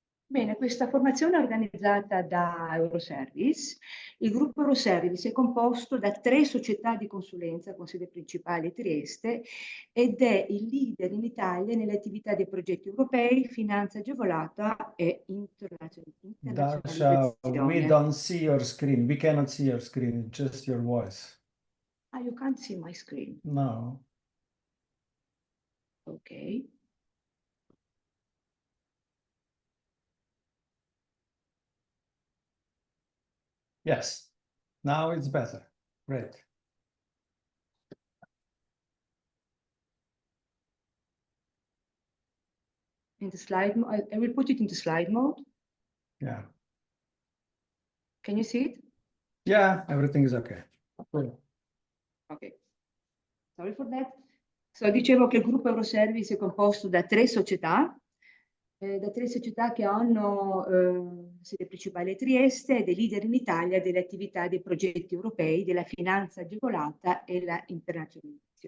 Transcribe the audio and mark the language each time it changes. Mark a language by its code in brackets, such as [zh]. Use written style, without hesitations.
[it] Bene, questa formazione è organizzata da Euroservice. Il gruppo Euroservice è composto da 3 società di consulenza con sede principale a Trieste ed è il leader in Italia nelle attività dei progetti europei, finanza agevolata e [en] Dasha, we [it] internazionalizzazione. [en] don't see your screen. We cannot see your screen, just your voice. Ah, you can't see my screen. No. Ok. Yes. Now it's better. Great. In the slide, I will put it into slide mode. Yeah. Can you see it? Yeah, everything is okay. Cool. Ok. Sorry for that. [it] Dicevo che il gruppo Euroservice è composto da 3 società, che hanno sede principale a Trieste e dei leader in Italia delle attività dei progetti europei, della finanza agevolata e la internazionalizzazione.